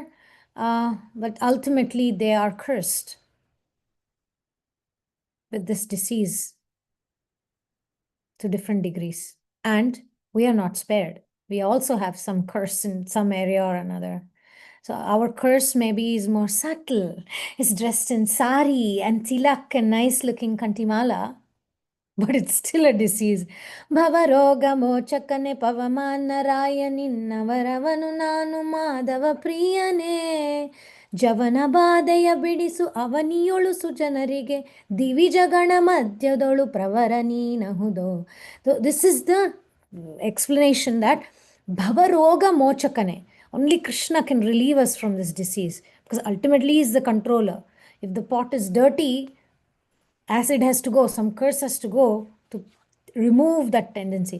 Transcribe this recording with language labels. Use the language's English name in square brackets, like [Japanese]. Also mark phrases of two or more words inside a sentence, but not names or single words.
[English] But ultimately, they are cursed with this disease to different degrees. And we are not spared. We also have some curse in some area or another. So our curse maybe is more subtle. It's dressed in sari and tilak and nice looking kantimala, but it's still a disease. [Kannada] ಭವರೋಗ ಮೋಚಕನೆ ಪವಮಾನ ನಿನ್ನವರವನು ನಾನು ಮಾಧವ ಪ್ರಿಯನೆ ಜವನ ಬಾಧೆಯ ಬಿಡಿಸು ಅವನಿಯೊಳು ಸುಜನರಿಗೆ ದಿವಿಜಗಣ ಮಧ್ಯದೊಳು ಪ್ರವರ ನೀನಹುದೋ. [English] This is the explanation that [Kannada] ಭವರೋಗ ಮೋಚಕನೆ, [English] only Krishna can relieve us from this disease, because ultimately he is the controller. If the pot is dirty, acid has to go, some curse has to go to remove that tendency.